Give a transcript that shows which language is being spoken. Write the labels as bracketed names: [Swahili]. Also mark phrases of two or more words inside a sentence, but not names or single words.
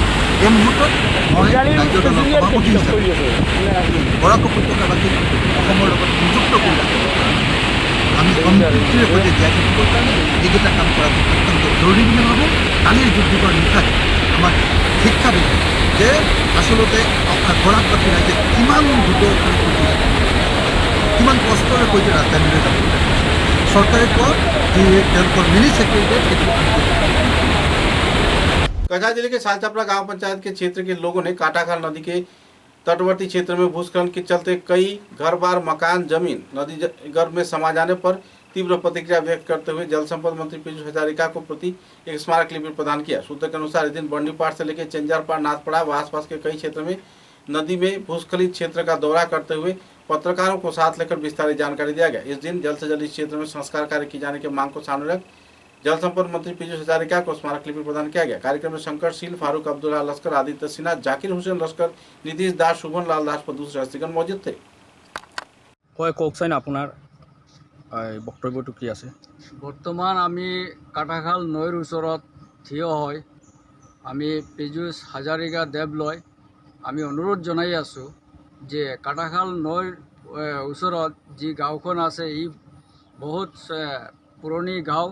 [Assamese] এই মুহূৰ্তত মই ৰাজ্য দলৰ সভাপতি হিচাপে বৰাক উপত্যকাবাসীক অসমৰ লগত সংযুক্ত কৰি ৰাখিবৰ কাৰণে, আমি সম্প্ৰীতিৰে সৈতে জীয়াই থাকিবৰ কাৰণে এইকেইটা কাম কৰাটো অত্যন্ত জৰুৰী বুলি ভাবোঁ। কালিৰ দুৰ্যোগৰ নিশাই আমাক শিক্ষা দিলে যে আচলতে বৰাকবাসী ৰাইজে কিমান দ্ৰুতৰ কিমান কষ্টৰে সৈতে ৰাজধানীলৈ যাব লাগে। চৰকাৰে কোৱা যে তেওঁলোকৰ মিনি ছেক্ৰেটাৰীয়ে সেইটো [Hindi] कछार जिले के सालचापड़ा गांव पंचायत के क्षेत्र के लोगों ने काटाखाल नदी के तटवर्ती क्षेत्र में भूस्खलन के चलते कई घर बार मकान जमीन नदी गर्भ में समा जाने पर तीव्र प्रतिक्रिया व्यक्त करते हुए जल संपदा मंत्री पीयूष हजारिका को प्रति एक स्मारक लिपि प्रदान किया। सूत्र के अनुसार इस दिन बंडीपाड़ से लेकर चंजारपाड़, नाथपड़ा व आसपास के कई क्षेत्र में नदी में भूस्खलित क्षेत्र का दौरा करते हुए पत्रकारों को साथ लेकर विस्तारित जानकारी दिया गया। इस दिन जल्द से जल्द इस क्षेत्र में संस्कार कार्य किए जाने की मांग को सामने रख जल संपदा मंत्री पीयूष हजारिका को स्मारक लिपि प्रदान किया गया। कार्यक्रम में शंकरशील, फारूक अब्दुल्ला लश्कर, आदित्य सिन्हा, जाकिर हुसैन लश्कर, नीतीश दास, शुभन लाल दास व दूसरे हस्तीगण मौजूद थे। [Assamese] কওকচোন আপোনাৰ বক্তব্যটো কি আছে? বৰ্তমান আমি কাটাখাল নৈৰ ওচৰত থিয় হয় আমি পীযুষ হাজাৰিকা দেৱলৈ আমি অনুৰোধ জনাই আছোঁ যে কাটাখাল নৈৰ ওচৰত যি গাঁওখন আছে ই বহুত পুৰণি গাঁও।